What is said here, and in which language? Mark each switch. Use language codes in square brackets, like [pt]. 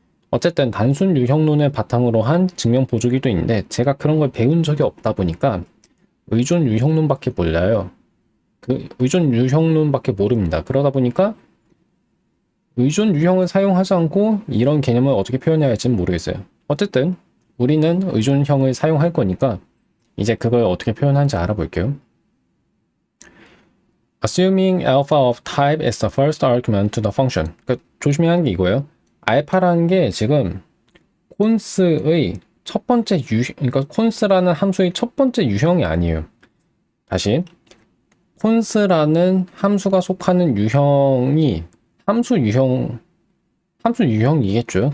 [ko] 어쨌든 단순 유형론을 바탕으로 한 증명 보조기도 있는데 제가 그런 걸 배운 적이 없다 보니까 의존 유형론밖에 몰라요. 그 의존 유형론밖에 모릅니다. 그러다 보니까 의존 유형을 사용하지 않고 이런 개념을 어떻게 표현해야 할지는 모르겠어요. 어쨌든 우리는 의존형을 사용할 거니까 이제 그걸 어떻게 표현하는지 알아볼게요. [en] Assuming alpha of type is the first argument to the function. [ko] 그러니까 조심해야 하는 게 이거예요. 알파라는 게 지금 콘스의 첫 번째 그러니까 콘스라는 함수의 첫 번째 유형이 아니에요. 다시 콘스라는 함수가 속하는 유형이 함수 유형이겠죠.